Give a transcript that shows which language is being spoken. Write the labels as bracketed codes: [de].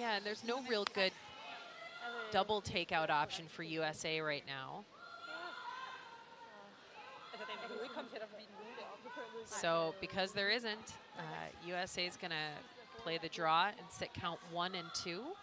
[en] Yeah, and there's no real good double takeout option for USA right now. [da] Altså, den kan jo ikke komme tættere forbi den gule deroppe. [en] So because there isn't, USA is going to play the draw and sit count 1 and 2.